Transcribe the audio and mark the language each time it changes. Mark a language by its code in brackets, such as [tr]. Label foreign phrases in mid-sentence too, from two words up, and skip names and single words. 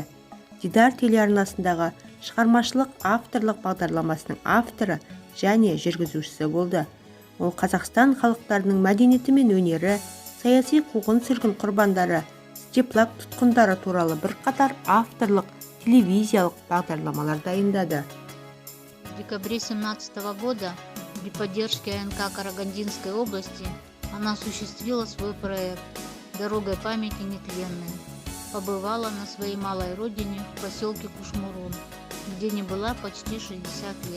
[kk] Дидар телеарнасындағы шығармашылық авторлық бағдарламасының авторы және жүргізушісі болды. Ол Қазақстан халықтарының мәдениеті мен өнері, саяси қуғын-сүргін құрбандары, степлак тұтқындары туралы бірқатар авторлық телевизиялық бағдарламалар дайындады. [ru] В декабре 2017 года при поддержке АНК Карагандинской области она осуществила свой проект «Дорогой памяти нетленной». Побывала на своей малой родине в поселке Кушмурун, где не была почти 60 лет.